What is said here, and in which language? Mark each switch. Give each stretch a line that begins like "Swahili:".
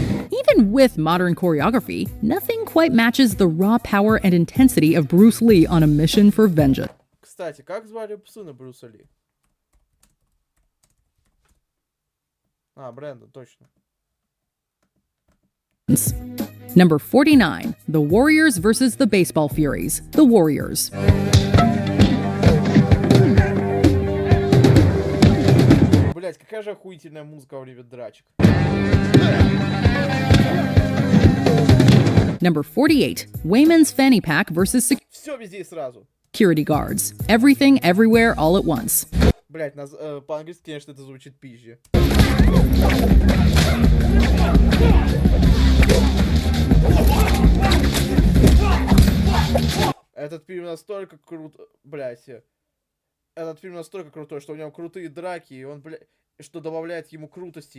English: Even with modern choreography, nothing quite matches the raw power and intensity of Bruce Lee on a mission for vengeance.
Russian: Кстати, как звали сына Брюса Ли? Брэндон, точно.
English: Number 49, The Warriors versus the Baseball Furies, The Warriors.
Russian: Блять, какая же охуительная музыка во время драчек.
English: Number 48, Wayman's Fanny Pack versus
Russian: Все везде и сразу.
English: Security Guards. Everything, everywhere, all at once.
Russian: Блять, по-английски, конечно, это звучит пизже. Этот фильм настолько крут... Блять. Этот фильм настолько крутой, что у него крутые драки, и он, блядь, что добавляет ему крутости.